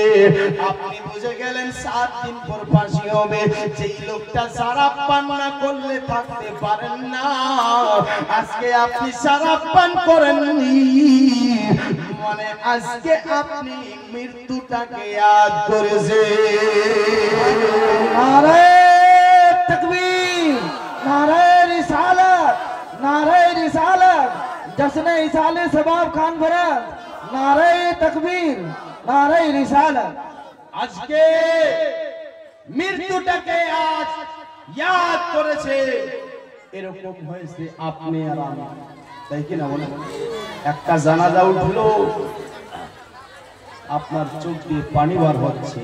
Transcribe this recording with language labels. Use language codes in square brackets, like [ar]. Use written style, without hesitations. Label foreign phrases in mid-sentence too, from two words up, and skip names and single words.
[bn] আপনি বুঝে গেলেন 7 দিন পর ফাঁসি হবে। যেই লোকটা শরাব পান না করলে থাকতে পারেন না, আজকে আপনি শরাব পান করেননি, মানে আজকে আপনি মৃত্যুটাকে ইয়াদ করেছেন। [ur] نعرۂ تکبیر، نعرۂ رسالت، نعرۂ رسالت، جشن ایصال ثواب خان بھرت, نعرۂ تکبیر، نعرۂ رسالت. [bn] আজকে মৃত্যুটাকে আজ ইয়াদ করেছে। এরকম হয়েছে আপনি আর আমি, তাই কি না বলেন? একটা জানাজা উঠলো, আপনার চোখ দিয়ে পানি বার হচ্ছে।